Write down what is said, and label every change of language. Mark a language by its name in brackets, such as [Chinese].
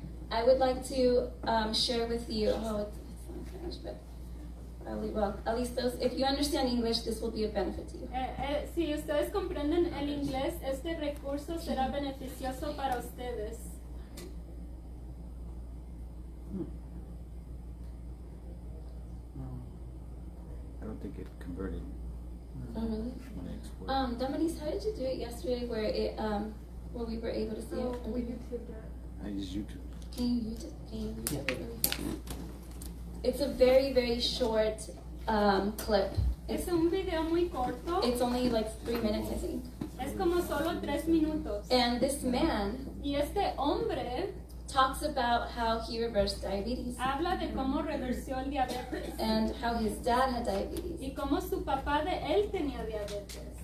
[English] I would like to share with you, it's not Spanish, but well, at least those, if you understand English, this will be a benefit to you. [Spanish] Si ustedes comprenden el inglés, este recurso será beneficioso para ustedes. [English] I don't think it converted Oh, really? when I exported. Damaris, how did you do it yesterday where where we were able to see it? We YouTubed it. I use YouTube. Can you YouTube it really fast? It's a very, very short clip. [Spanish] Es un video muy corto. [English] It's only like 3 minutes, I think. [Spanish] Es como solo 3 minutos. [English] And this man [Spanish] Y este hombre [English] talks about how he reversed diabetes [Spanish] habla de cómo reversió el diabetes [English] and how his dad had diabetes. [Spanish] y cómo su papá de él tenía diabetes.